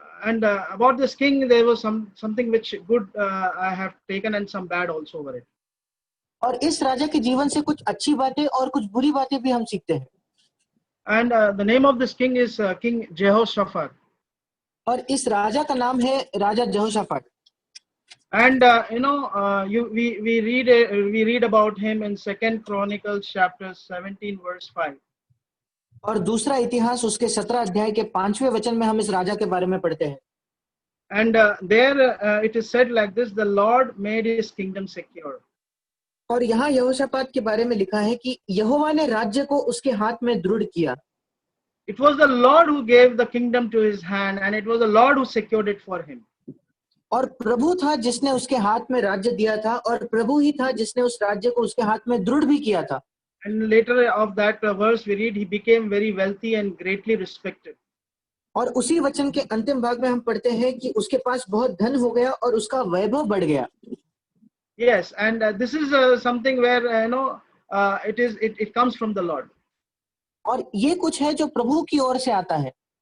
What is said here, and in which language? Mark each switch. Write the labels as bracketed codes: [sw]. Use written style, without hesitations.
[en] and about this king there was something which good I have taken and some bad also over it. [hi] और इस राजा के जीवन से कुछ अच्छी बातें और कुछ बुरी बातें भी हम सीखते हैं। [en] And the name of this king is King Jehoshaphat. [hi] और इस राजा का नाम है राजा यहोशाफाट। [en] And you know, we read about him in Second Chronicles chapter 17 verse 5. [hi] और दूसरा इतिहास उसके 17 अध्याय के 5वें वचन में हम इस राजा के बारे में पढ़ते हैं। [en] And there it is said like this: the Lord made his kingdom secure. [hi] और यहाँ यहोशापात के बारे में लिखा है कि यहोवा ने राज्य को उसके हाथ में दृढ़ किया। [en] It was the Lord who gave the kingdom to his hand, and it was the Lord who secured it for him. [hi] और प्रभु था जिसने उसके हाथ में राज्य दिया था, और प्रभु ही था जिसने उस राज्य को उसके हाथ में दृढ़ भी किया था। [en] And later of that verse we read, he became very wealthy and greatly respected. [hi] और उसी वचन के अंतिम भाग में हम पढ़ते हैं कि उसके पास बहुत धन हो गया और उसका वैभव बढ़ गया। [en] Yes, and this is something where you know it comes from the Lord. [hi] और ये कुछ है जो प्रभु की ओर से आता है।